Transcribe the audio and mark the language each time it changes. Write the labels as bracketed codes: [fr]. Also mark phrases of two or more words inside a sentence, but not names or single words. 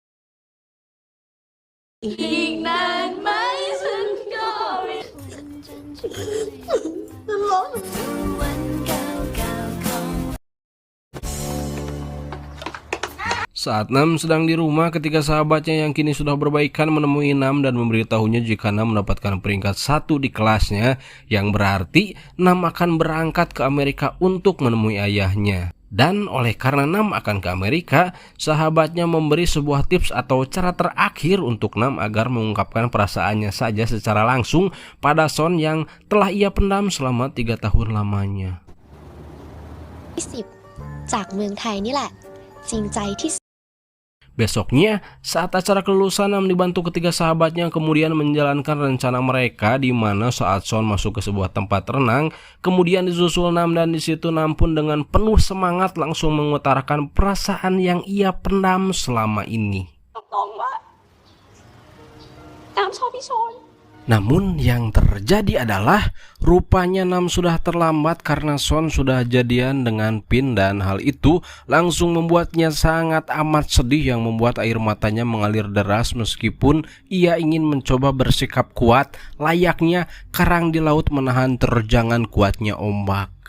[id] Saat Nam sedang di rumah, ketika sahabatnya yang kini sudah berbaikan menemui Nam dan memberitahunya jika Nam mendapatkan peringkat 1 di kelasnya, yang berarti Nam akan berangkat ke Amerika untuk menemui ayahnya. Dan oleh karena Nam akan ke Amerika, sahabatnya memberi sebuah tips atau cara terakhir untuk Nam agar mengungkapkan perasaannya saja secara langsung pada Son yang telah ia pendam selama 3 tahun lamanya. [th] 10 จากเมืองไทยนี่แหละจริงใจที่ [id] Besoknya, saat acara kelulusan, Nam dibantu ketiga sahabatnya kemudian menjalankan rencana mereka, di mana saat Son masuk ke sebuah tempat renang, kemudian disusul Nam, dan di situ Nam pun dengan penuh semangat langsung mengutarakan perasaan yang ia pendam selama ini. [th] ตรงว่าน้ำชอบพี่ชน [id] Namun yang terjadi adalah rupanya Nam sudah terlambat karena Son sudah jadian dengan Pin, dan hal itu langsung membuatnya sangat amat sedih yang membuat air matanya mengalir deras meskipun ia ingin mencoba bersikap kuat layaknya karang di laut menahan terjangan kuatnya ombak.